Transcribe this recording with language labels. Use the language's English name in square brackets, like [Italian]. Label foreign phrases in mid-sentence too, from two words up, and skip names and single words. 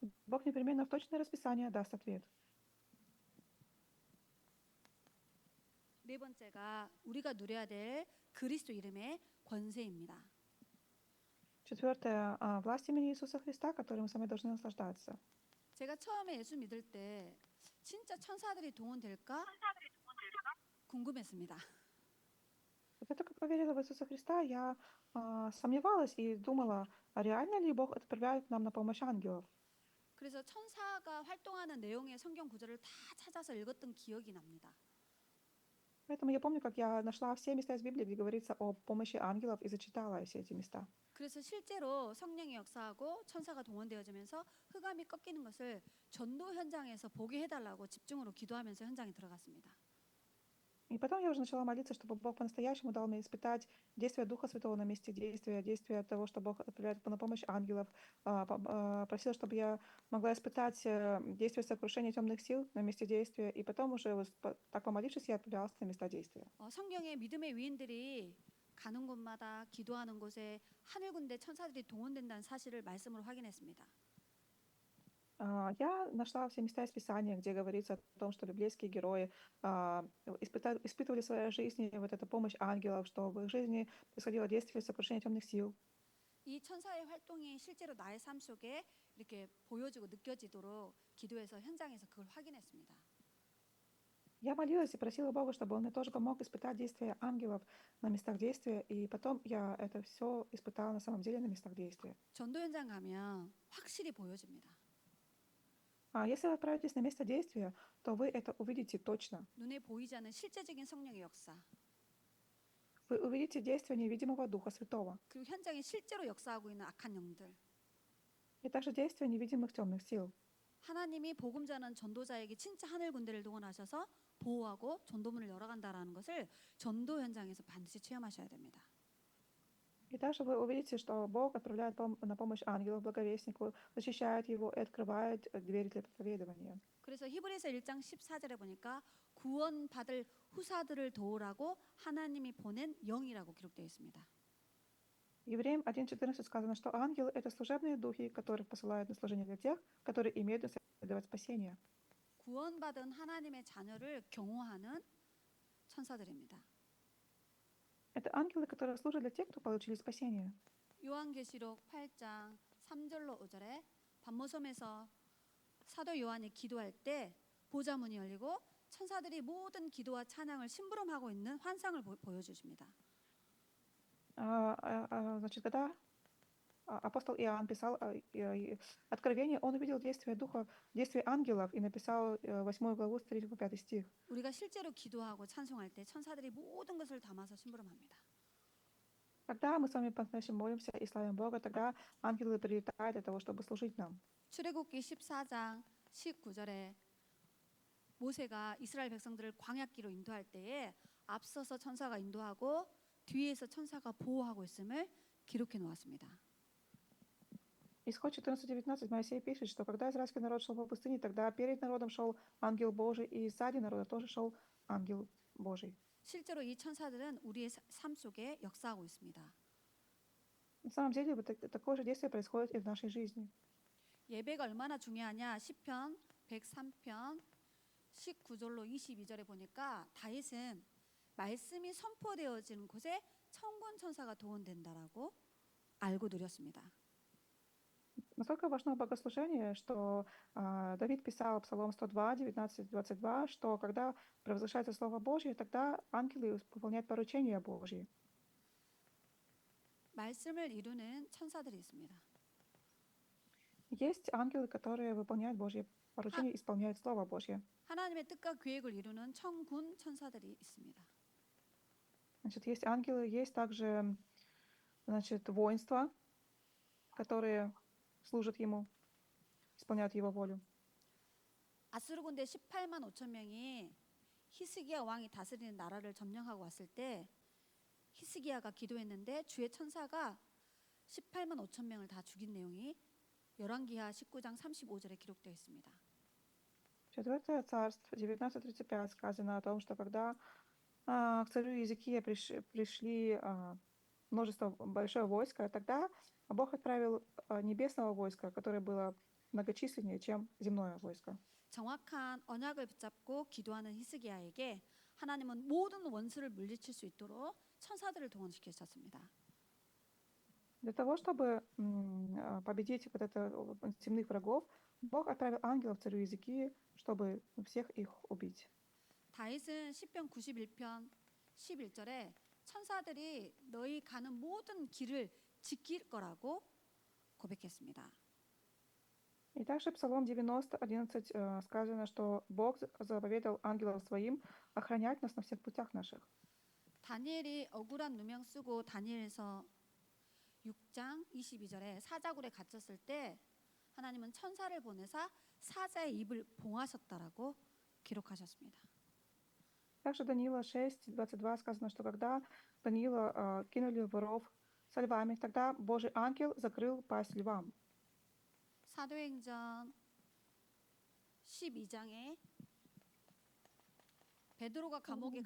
[Russian] Бог непременно в точное расписание даст ответ. [Korean] 네 번째가 우리가 누려야 될 그리스도 이름의 권세입니다. [Russian] Четвертое, власть имени Иисуса Христа, которой мы с вами должны наслаждаться. [Korean] 제가 처음에 예수 믿을 때 진짜 천사들이 동원될까 궁금했습니다. [Russian] Вот я только поверила в Иисуса Христа, я сомневалась и думала, а реально ли Бог отправляет нам на помощь ангелов? [Korean] 그래서 천사가 활동하는 내용의 성경 구절을 다 찾아서 읽었던 기억이 납니다. [Russian] Поэтому я помню, как я нашла все места из Библии, где говорится о помощи ангелов, и зачитала все эти места. [Korean] 그래서 실제로 성령이 역사하고 천사가 동원되어지면서 흑암이 꺾이는 것을 전도 현장에서 보게 해달라고 집중으로 기도하면서 현장에 들어갔습니다. [Russian] И потом я уже начала молиться, чтобы Бог по-настоящему дал мне испытать действие Духа Святого на месте действия, действие того, что Бог отправляет на помощь ангелов. Просила, чтобы я могла испытать действие сокрушения темных сил на месте действия. И потом уже, так помолившись, я отправлялась на места действия. [Korean] 성경에 믿음의 위인들이 가는 곳마다 기도하는 곳에 하늘 군대 천사들이 동원된다는 사실을 말씀으로 확인했습니다. [Russian] Я нашла все места из Писания, где говорится о том, что библейские герои испытывали в своей жизни вот эту помощь ангелов, что в их жизни происходило действие сокрушения темных сил. [Korean] 이 천사의 활동이 실제로 на의 삶 속에 이렇게 보여지고 느껴지도록 기도해서 현장에서 그걸 확인했습니다. [Russian] Я молилась и просила Бога, чтобы Он мне тоже помог испытать действия ангелов на местах действия, и потом я это все испытала на самом деле на местах действия. [Korean] 전도 현장 가면 확실히 보여집니다. [Russian] Если вы отправитесь на место действия, то вы это увидите точно. [Korean] 눈에 보이지 않는 실제적인 성령의 역사. [Russian] Вы увидите действие невидимого Духа Святого. [Korean] 그리고 현장에 실제로 역사하고 있는 악한 영들. [Russian] И также действие невидимых темных сил. [Korean] 하나님이 복음 전하는 전도자에게 진짜 하늘 군대를 동원하셔서 보호하고 전도문을 열어간다라는 것을 전도 현장에서 반드시 체험하셔야 됩니다. [Russian] И также вы увидите, что Бог отправляет на помощь ангелов, благовестнику, защищает его и открывает двери для проповедования. [Korean] 그래서 히브리서 1장 14절에 보니까 구원받을 후사들을 도우라고 하나님이 보낸 영이라고 기록되어 있습니다. [Russian] Евреям 1:14 сказано, что ангелы — это служебные духи, которых посылают на служение для тех, которые имеют наследовать спасение. [Korean] 구원받은 하나님의 자녀를 경호하는 천사들입니다. [Russian] Это ангелы, которые служат для тех, кто получили спасение. [Korean] 요한계시록 8장 3절로 5절에 반모섬에서 사도 요한이 기도할 때 보좌문이 열리고 천사들이 모든 기도와 찬양을 심부름하고 있는 환상을 보여주십니다. [Russian] Значит, когда апостол Иоанн писал Откровение, он увидел действие Духа, действие ангелов и написал 8 главу с 3 по 5 стих. [Korean] 우리가 실제로 기도하고 찬송할 때 천사들이 모든 것을 담아서 심부름합니다. [Russian] Когда мы с вами по-настоящему молимся и славим Бога, тогда ангелы прилетают для того, чтобы служить нам. [Korean] 출애굽기 14장 19절에 모세가 이스라엘 백성들을 광야길로 인도할 때에 앞서서 천사가 인도하고 뒤에서 천사가 보호하고 있음을 기록해 놓았습니다. [Russian] Исход 14:19 Моисей пишет, что когда израильский народ шел по пустыне, тогда перед народом шел ангел Божий, и сзади народа тоже шел ангел Божий. [Korean] 실제로 이 천사들은 우리의 삶 속에 역사하고 있습니다. [Russian] На самом деле, вот такое же действие происходит и в нашей жизни. [Korean] 예배가 얼마나 중요하냐? 시편 103편 19절로 22절에 보니까 다윗은 말씀이 선포되어지는 곳에 천군 천사가 동원된다라고 알고 누렸습니다. [Russian] Насколько важно богослужение, что Давид писал Псалом 102, 19-22, что когда провозглашается Слово Божье, тогда ангелы выполняют поручения Божьи. [Korean] 말씀을 이루는 천사들이 있습니다. [Russian] Есть ангелы, которые выполняют Божьи поручения, исполняют Слово Божье. [Korean] 하나님의 뜻과 계획을 이루는 천군 천사들이 있습니다. [Russian] Значит, есть ангелы, есть также, значит, воинства, которые служат Ему, исполняют Его волю. [Korean] 아수르 군대 18만 5천 명이 히스기야 왕이 다스리는 나라를 점령하고 왔을 때 히스기야가 기도했는데 주의 천사가 18만 5천 명을 다 죽인 내용이 열왕기하 19장 35절에 기록되어 있습니다. [Russian] Четвертое царство, 19:35 сказано о том, что когда к царю Иезекия пришли большое войско, тогда Бог отправил небесного войска, которое было многочисленнее, чем земное войско. [Korean] 정확한 언약을 붙잡고 기도하는 히스기야에게 하나님은 모든 원수를 물리칠 수 있도록 천사들을 동원시키셨습니다. [Russian] Для того, чтобы победить вот это земных врагов, Бог отправил ангелов царю Иезекии, чтобы всех их убить. [Korean] 다윗은 시편 91편 11절에 천사들이 너희 가는 모든 길을 지킬 거라고 고백했습니다. [Russian] И также Псалом 90:11 сказано, что Бог заповедал ангелам своим охранять нас на всех путях наших. [Korean] 다니엘이 억울한 누명 쓰고 다니엘서 6장 22절에 사자굴에 갇혔을 때 하나님은 천사를 보내사 사자의 입을 봉하셨다라고 기록하셨습니다. [Russian] Также Даниила 6:22 сказано, что когда Даниила кинули воров со львами, тогда Божий ангел закрыл пасть львам. [Korean] 사도행전 12장에 베드로가 감옥에